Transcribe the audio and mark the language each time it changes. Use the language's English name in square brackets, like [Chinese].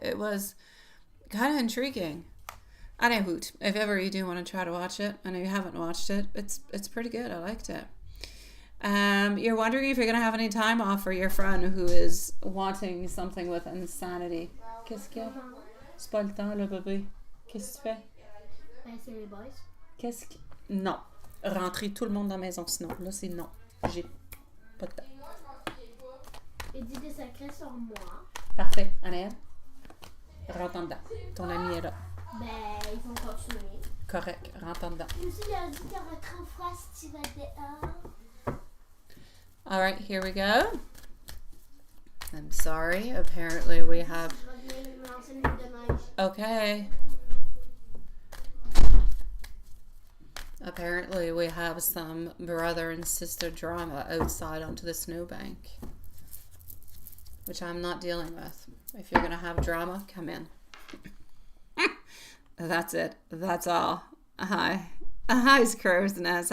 [English] It was kind of intriguing. Anywho, if ever you do want to try to watch it, I know you haven't watched it, it's pretty good. I liked it. You're wondering if you're going to have any time off for your friend who is wanting something with insanity. [French] Qu'est-ce qu'il y a? C'est pas le temps, le bébé. Qu'est-ce que tu fais? Ben, c'est les boys. Qu'est-ce que... Non. Rentrer tout le monde dans la maison, sinon. Là, c'est non. J'ai pas de temps. Il dit des secrets sur moi. Parfait. Annelle, rentre en dedans. Ton ami est là. Ben, ils vont continuer. Correct. Rentre en dedans. Aussi, il a dit qu'il y aurait trop froid si tu vas dehors. [English] All right, here we go. I'm sorry. Apparently we have... [French] Je vais venir me lancer une boule de neige. [English] Okay. Apparently we have some brother and sister drama outside onto the snowbank, which I'm not dealing with. If you're going to have drama, come in. That's it. That's all. Hi. Hi, Crow's Nest.